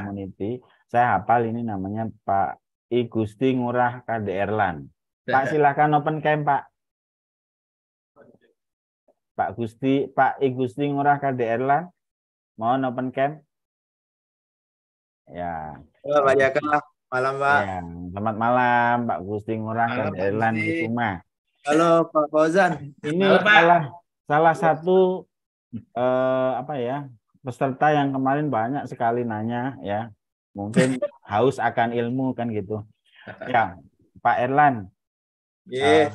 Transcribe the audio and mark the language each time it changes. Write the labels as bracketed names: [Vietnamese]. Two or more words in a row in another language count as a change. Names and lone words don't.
[Indonesian] community. Saya hafal ini namanya Pak I Gusti Ngurah KDR Lan. Pak silakan [English] open cam [Indonesian] Pak. Pak I Gusti Ngurah KDR Lan. Mohon [English] open cam. [Indonesian] Ya. Halo Pak Jaka, malam Pak. Ya, selamat malam Pak Gusti Ngurah Halo, Pak KDR Lan Gusti. Kusuma. Halo Pak Fauzan. Ini Halo, Pak. salah satu peserta yang kemarin banyak sekali nanya ya. Mungkin haus akan ilmu kan gitu. Ya, Pak Erlan. Iya.